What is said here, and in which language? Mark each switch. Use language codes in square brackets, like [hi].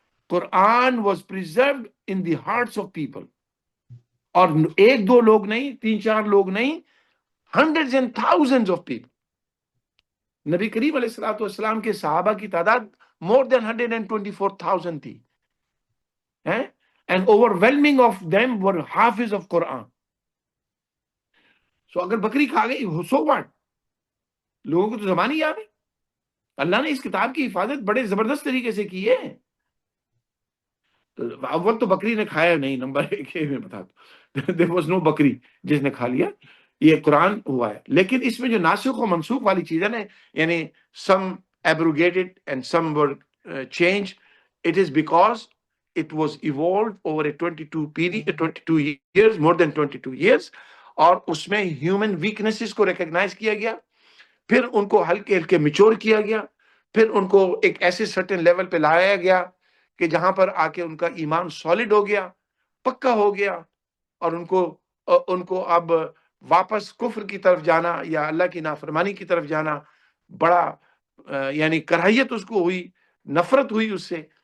[en] Quran was preserved in the hearts of people. [ur] اور ایک دو لوگ نہیں، تین چار لوگ نہیں، [en] hundreds and thousands of people. [ur] نبی کریم علیہ الصلوۃ والسلام کے صحابہ کی تعداد [en] more than 124,000 [ur] تھی. [en] And overwhelming of them were حافظ of Quran. [ur] So اگر بکری کھا گئی [en] so what؟ [ur] لوگوں کو تو زبان ہی یاد ہے. اللہ نے اس کتاب کی حفاظت بڑے زبردست طریقے سے کی ہے. تو اول تو بکری نے کھایا نہیں، نمبر ایک میں بتا دو [en] there was no [ur] بکری جس نے کھا لیا. یہ قرآن ہوا ہے. لیکن اس میں جو ناسخ و منسوخ والی چیز ہے نا، یعنی [en] some abrogated and some were changed, it is because it was evolved over a 22 years, more than 22 years. [ur] اور اس میں ہیومن ویکنیسز کو ریکگنائز کیا گیا، پھر ان کو ہلکے میچور کیا گیا، پھر ان کو ایک ایسے سرٹن لیول پہ لایا گیا کہ جہاں پر آ کے ان کا ایمان سالڈ ہو گیا، پکا ہو گیا، اور ان کو اب واپس کفر کی طرف جانا یا اللہ کی نافرمانی کی طرف جانا بڑا یعنی کراہیت اس کو ہوئی، نفرت ہوئی اس سے.